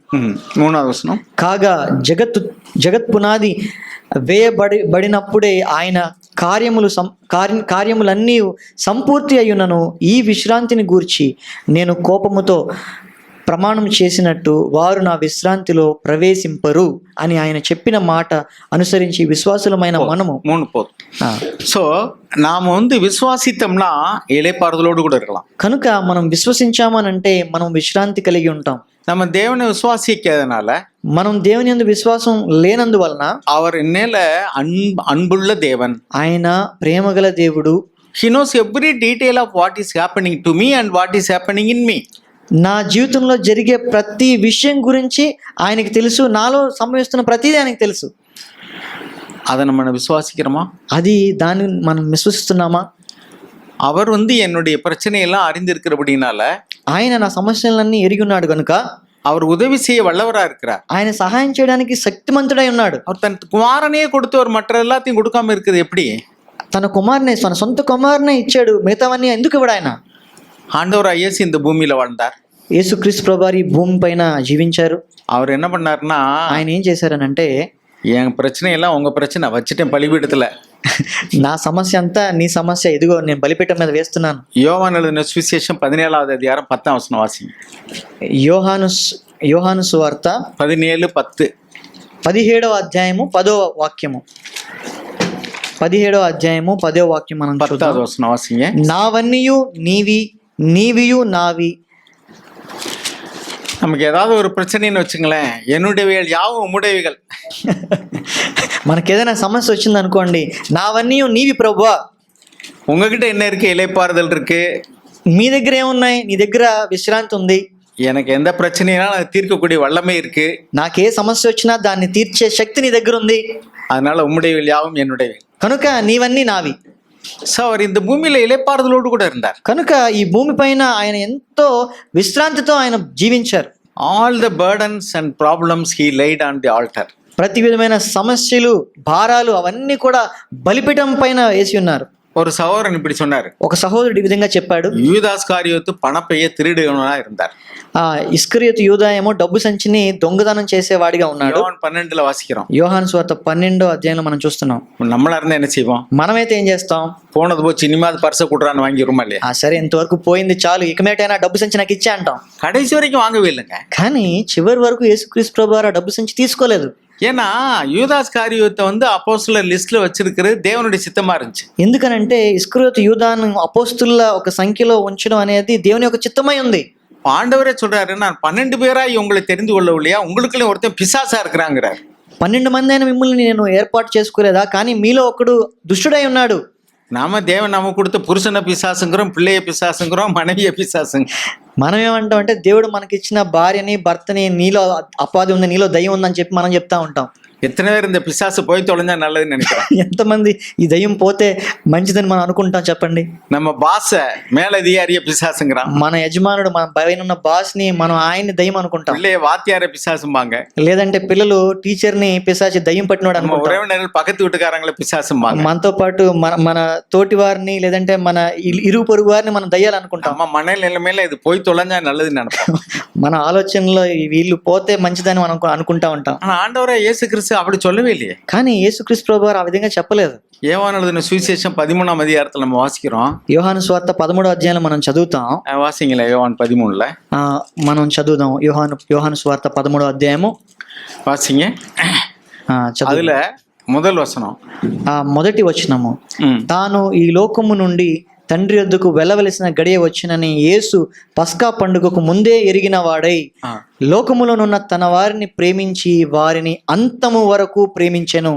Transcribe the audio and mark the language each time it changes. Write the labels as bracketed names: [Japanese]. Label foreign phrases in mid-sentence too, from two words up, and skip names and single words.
[Telugu] కాగా జగత్ పునాది వేయబడినప్పుడే ఆయన కార్యములన్నీ సంపూర్తి అయ్యునను ఈ విశ్రాంతిని గూర్చి నేను కోపముతో ప్రమాణం చేసినట్టు వారు నా విశ్రాంతిలో ప్రవేశింపరు అని ఆయన చెప్పిన మాట అనుసరించి విశ్వాసులమైన మనము [Tamil] ஸோ நாம விசுவாசித்தா இளைப்பாறுதலோடு கூட இருக்கலாம். [Telugu] కనుక మనం విశ్వసించామనంటే మనం విశ్రాంతి కలిగి ఉంటాం. [Tamil] நம்ம தேவனை விசுவாசிக்காதனால, [Telugu] మనం దేవుని యందు విశ్వాసం లేనందువలన, [Tamil] அவர் மேல அன்புள்ள தேவன், [Telugu] ఆయన ప్రేమగల దేవుడు, [English] he knows every detail of what is happening to me and what is happening in me. [Telugu] నా జీవితంలో జరిగే ప్రతి విషయం గురించి ఆయనకి తెలుసు, నాలో సంభవిస్తున్న ప్రతిదీ ఆయనకి తెలుసు. [Tamil] அதை நம்ம விசுவாசிக்கிறோமா? [Telugu] అది దాన్ని మనం విశ్వసిస్తున్నామా? [Tamil] அவர் என்னுடைய பிரச்சனையெல்லாம் அறிந்திருக்கிறபடினால, [Telugu] ఆయన నా సమస్యలన్నీ ఎరిగి ఉన్నాడు కనుక [Tamil] அவர் உதவி செய்ய வல்லவரா இருக்கிறார். [Telugu] ఆయన సహాయం చేయడానికి శక్తిమంతుడై ఉన్నాడు. [Tamil] அவர் தன் குமாரனையே கொடுத்தவர் மற்ற எல்லாத்தையும் கொடுக்காம இருக்குது எப்படி? [Telugu] తన కుమారునే, తన సొంత కుమారునే ఇచ్చాడు, మిగతావన్నీ ఎందుకు ఇవ్వడు ఆయన? [Tamil] ஆண்டவர் இயேசு இந்த பூமியில வாழ்ந்தார். [Telugu] యేసుక్రీస్తు ప్రభువారు ఈ భూమి పైన జీవించారు. [Tamil] அவர் என்ன பண்ணாருன்னா, [Telugu] ఆయన ఏం చేశారనంటే, [Tamil] என் பிரச்சனையெல்லாம் உங்க பிரச்சனை வச்சுட்டேன் பலிபீடத்துல, [Telugu] నా సమస్య అంతా నీ సమస్య, ఇదిగో నేను బలిపీఠం మీద వేస్తున్నాను. యోహాను எழுதின సువిశేషం 17వ అధ్యాయం 10వ వచనం వాసి. యోహాను సువార్త 17:10, 17వ అధ్యాయము 10వ వాక్యము. 17వ అధ్యాయము 10వ వాక్యం మనం [Tamil] 10వ வசனம் வாசிங்க. [Telugu] నావన్నీయు నీవి, నీవియు నావి. [Tamil] நமக்கு ஏதாவது ஒரு பிரச்சனைன்னு வச்சுங்களேன், என்னுடையவைகள் யாவும் உம்முடையவைகள். [Telugu] మనకి ఏదైనా సమస్య వచ్చింది అనుకోండి, నావన్నీ నీవి ప్రభువా. [Tamil] உங்ககிட்ட என்ன இருக்கு? இளைப்பாறுதல் இருக்கு. [Telugu] మీ దగ్గర ఏమున్నాయి? నీ దగ్గర విశ్రాంతి ఉంది. [Tamil] எனக்கு எந்த பிரச்சனைனாலும் அதை தீர்க்கக்கூடிய வல்லமை இருக்கு. [Telugu] నాకే సమస్య వచ్చినా దాన్ని తీర్చే శక్తి నీ దగ్గర ఉంది. [Tamil] அதனால உம்முடையவைகள் யாவும் என்னுடையவை. [Telugu] కనుక నీవన్నీ నావి. [Tamil] సో அவர் இந்த பூமியில இளைப்பாறுதலோடு கூட இருந்தார். [Telugu] కనుక ఈ భూమి పైన ఆయన ఎంతో విశ్రాంతితో ఆయన జీవించారు. [English] All the burdens and problems he laid on the altar. [Telugu] ప్రతి విధమైన సమస్యలు, భారాలు అవన్నీ కూడా బలిపీఠం పైన వేసి ఉన్నారు. [Tamil] ஒரு சகோதரன் இப்படி சொன்னாரு, [Telugu] ఒక సహోదరుడు ఈ విధంగా చెప్పాడు. [Tamil] யூதாஸ் காரியோத்து பணப்பைய திருடுகவனா இருந்தார். [Telugu] ఇస్కరియోతు యూదా ఏమో డబ్బు సంచిని దొంగతనం చేసేవాడిగా ఉన్నాడు. [Tamil] யோவான் 12 వాసిக்கிறோம். [Telugu] యోహాను సువార్త 12వ అధ్యాయంలో మనం చూస్తున్నాం. [Tamil] நம்மளா இருந்தா என்ன செய்வோம்? [Telugu] మనమైతే ఏం చేస్తాం? [Tamil] போனது போச்சு, இனிமாவது பர்ச குடுறான்னு வாங்கிருமா இல்லையா? [Telugu] సరే ఇంతవరకు పోయింది చాలు, ఇకమేటైనా డబ్బు సంచి నాకు ఇచ్చే అంటాం. [Tamil] கடைசி వரைக்கும் வாங்கவே இல்லைங்க. [Telugu] కానీ చివరి వరకు యేసుక్రీస్తు ప్రభువారు ఆ డబ్బు సంచి తీసుకోలేదు. [Tamil] ஏன்னா யூதாஸ் காரியோத்தை அப்போஸ்தலர் லிஸ்ட்ல வச்சிருக்கிறது தேவனுடைய சித்தமா இருந்துச்சு. [Telugu] ఎందుకనంటే ఇస్కరియోతు యూదాను అపోస్తుల ఒక సంఖ్యలో ఉంచడం అనేది దేవుని యొక్క చిత్తమై ఉంది. [Tamil] ஆண்டவரே சொல்றாரு, நான் 12 பேராய் உங்களை தெரிந்து கொள்ளவில்லையா, உங்களுக்குள்ள ஒருத்தன் பிசாசா இருக்கிறாங்கிறார். [Telugu] 12 మంది అయిన మిమ్మల్ని నేను ఏర్పాటు చేసుకోలేదా, కానీ మీలో ఒకడు దుష్టుడై ఉన్నాడు. [Tamil] நாம தேவன் நமக்கு கொடுத்த புருஷனை பிசாசுங்கிறோம், பிள்ளைய பிசாசுங்கிறோம், மனைவிய பிசாசுங்க. [Telugu] మనం ఏమంటాం అంటే దేవుడు మనకిచ్చిన భార్యని భర్తని నీలో అపాధి ఉంది, నీలో దయ్యం ఉందని చెప్పి మనం చెప్తా ఉంటాం. [Tamil] எத்தனை பேர் இந்த பிசாசு போய் தொலைஞ்சா நல்லதுன்னு நினைக்கிறோம்? [Telugu] ఎంతమంది ఈ దయ్యం పోతే మంచిదని మనం అనుకుంటాం చెప్పండి. [Tamil] நம்ம பாச மேலதிகாரிய பிசாசுங்கிறான், [Telugu] మన యజమానుడు మన పైన ఉన్న బాస్ ని మనం ఆయన్ని దయ్యం అనుకుంటాం. [Tamil] பிள்ளைய வாத்தியார பிசாசும்பாங்க, [Telugu] లేదంటే పిల్లలు టీచర్ ని పిశాచి దయ్యం పట్టినోడు [Tamil] நம்ம [Telugu] అనుకుంటాం. [Tamil] உறவினர்கள் பக்கத்து வீட்டுக்காரங்களை பிசாசும்பாங்க, [Telugu] మనతో పాటు మన తోటి వారిని లేదంటే మన ఇరుగు పొరుగు వారిని మనం దయ్యాలు అనుకుంటాం. [Tamil] நம்ம மன நிலைமையில இது போய் தொலைஞ்சா நல்லதுன்னு நினைப்போம். [Telugu] మన ఆలోచనలో వీళ్ళు పోతే మంచిదని మనం అనుకుంటా ఉంటాం. [Tamil] ஆனா ஆண்டவரே இயேசு கிறிஸ்து அப்படி சொல்லவே இல்லையே. [Telugu] కానీ యేసుక్రీస్తు ప్రభువారు ఆ విధంగా చెప్పలేదు. [Tamil] யோவான் எழுதின சுவிசேஷம் 13ஆம் அதிகாரத்துல நம்ம வாசிக்கிறோம். [Telugu] యోహాను సువార్త 13వ అధ్యాయంలో మనం చదువుతాం. [Tamil] வாசிங்களா யோவான் 13ல. [Telugu] మనం చదువుదాం. యోహాను సువార్త 13వ అధ్యాయము [Tamil] வாசிங்க. அதுல முதல் வசனம், [Telugu] మొదటి వచనము. తాను ఈ లోకము నుండి తండ్రి వద్దకు వెళ్ళవలసిన గడియ వచ్చినని యేసు పస్కా పండుగకు ముందే ఎరిగిన వాడై లోకములోనున్న తన వారిని ప్రేమించి వారిని అంతము వరకు ప్రేమించెను.